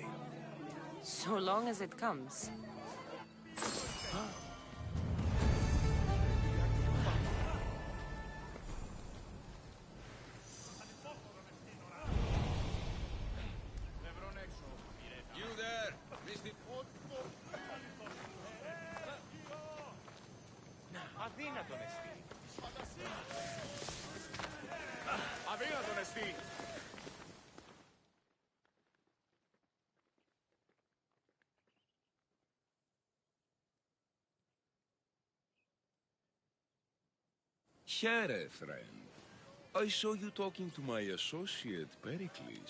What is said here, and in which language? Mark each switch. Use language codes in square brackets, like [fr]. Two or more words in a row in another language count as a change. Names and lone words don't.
[en] So long as it comes. You there, Mr. [el] Αδύνατον εστί. Αδύνατον εστί. [en] Here, friend. I saw you talking to my associate, Pericles.